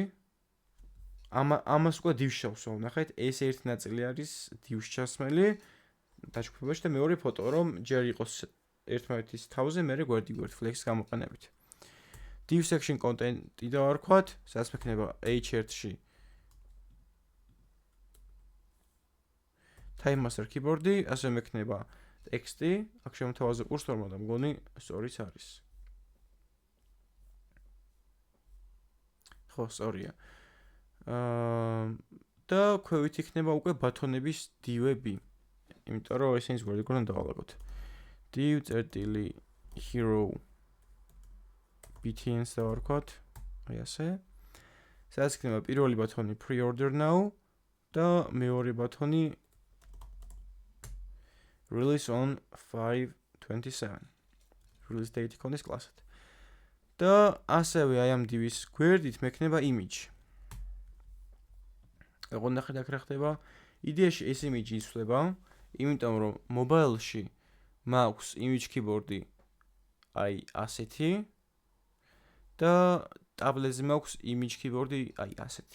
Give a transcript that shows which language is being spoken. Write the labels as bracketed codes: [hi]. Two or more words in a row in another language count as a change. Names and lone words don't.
[ka] ამას უკვე divs შევსვავ, ნახეთ, ეს ერთი ნაწილი არის divs ჩასმელი დაჯგუფებაში და მეორე ფოტო, რომ ჯერ იყოს ერთმანეთის თავზე, მერე გვერდ flex გამოყენებით. [en] div section content- [ka] ი დავარქვათ, სადაც მექნება h1-ში [en] time master keyboard- [ka] ი, ასე მექნება ტექსტი, აქ შემოთავაზე კურსორმა და მგონი სწორიც არის. ხო, სწორია. და ქვევით იქნება უკვე ბათონების divები. იმიტომ რომ ესეც გვერდიდან დავალაგოთ. div წერტილი [en] hero btns [ka] დავარქვათ, აი ასე. სადაც იქნება პირველი ბათონი [en] pre-order now [ka] და მეორე ბათონი [en] release on 5/27. Release date [ka] იქონდეს კლასად. და ასევე აი ამ div-ის გვერდით მექნება image. როგორ ნახეთ აქ რა ხდება? იდეაში ეს image იცვლება, იმიტომ რომ mobile-ში მაქვს [en] image keyboard- [ka] ი აი ასეთი და tablet-ზე მაქვს [en] image keyboard- [ka] ი აი ასეთი.